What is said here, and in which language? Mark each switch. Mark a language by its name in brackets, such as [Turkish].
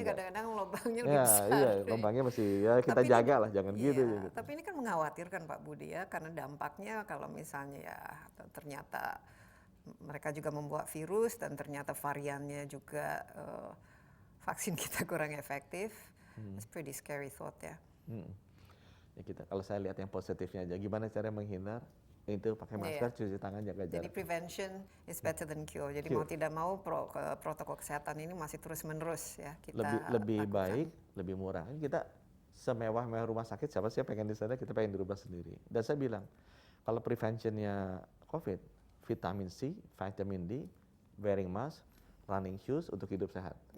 [Indonesian] Kadang-kadang lubangnya lebih besar. Iya, lubangnya mesti ya kita jaga lah, jangan gitu. Tapi ini kan mengkhawatirkan Pak Budi ya, karena dampaknya kalau misalnya ya ternyata mereka juga membawa virus dan ternyata variannya juga vaksin kita kurang efektif. [English] It's pretty scary thought ya. [Indonesian] Ya kalau saya lihat yang positifnya aja, gimana cara menghindar? Itu pakai masker, cuci tangan, jaga jarak. Jadi [English] prevention is better than cure. [Indonesian] Jadi mau tidak mau protokol kesehatan ini masih terus menerus ya kita lebih lakukan. baik, lebih murah. Kita semewah-mewah rumah sakit, siapa sih yang pengen di sana, kita pengen di rumah sendiri. Dan saya bilang, kalau preventionnya COVID, vitamin C, vitamin D, [English] wearing mask, running shoes [Indonesian] untuk hidup sehat.